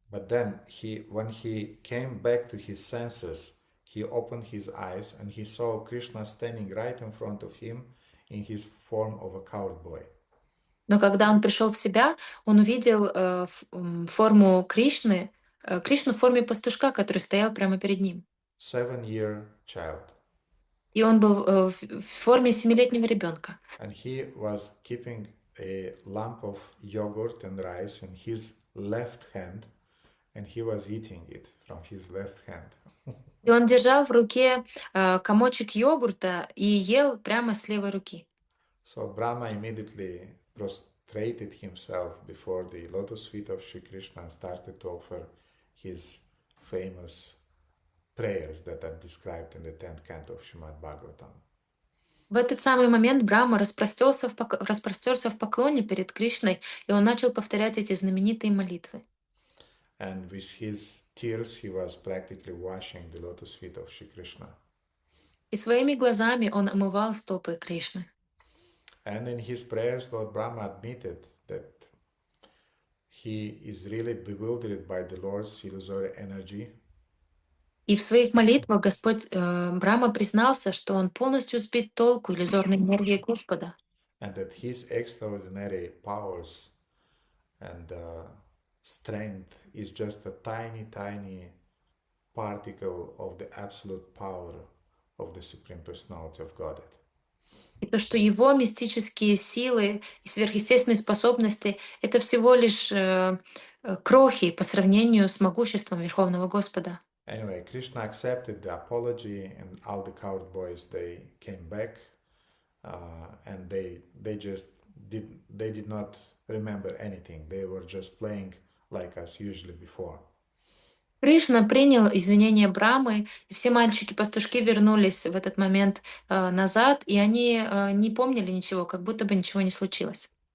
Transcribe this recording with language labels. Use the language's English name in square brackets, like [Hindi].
[English] But then when he came back to his senses, he opened his eyes and he saw Krishna standing right in front of him in his form of a cowboy. [Russian] Но когда он пришел в себя, он увидел форму Кришны, Кришну в форме пастушка, который стоял прямо перед ним. [English] 7-year child. [Russian] И он был в форме 7-летнего ребенка. [English] And he was keeping a lump of yogurt and rice in his left hand, and he was eating it from his left hand. [Russian] И он держал в руке комочек йогурта и ел прямо с левой руки. [English] So Brahma immediately prostrated himself before the lotus feet of Shri Krishna and started to offer his famous prayers that are described in the 10th canto of Srimad Bhagavatam. [Russian] В этот самый момент Брахма распростерся в поклоне перед Кришной, и он начал повторять эти знаменитые молитвы. [English] And with his tears he was practically washing the lotus feet of Shri Krishna. [Russian] И своими глазами он омывал стопы Кришны. [English] And in his prayers, Lord Brahma admitted that he is really bewildered by the Lord's illusory energy. [Russian] И в своих молитвах Господь Брахма признался, что он полностью сбит толку иллюзорной энергии Господа. [English] And that his extraordinary powers and strength is just a tiny, tiny particle of the absolute power of the Supreme Personality of Godhead. [Russian] И то, что его мистические силы и сверхъестественные способности — это всего лишь крохи по сравнению с могуществом Верховного Господа. [English] Anyway, Krishna accepted the apology, and all the coward boys, they came back, and they did not remember anything. They were just playing like us usually before. [Russian] Кришна принял извинения Брамы, и все мальчики-пастушки вернулись в этот момент назад, и они не помнили ничего, как будто бы ничего не случилось.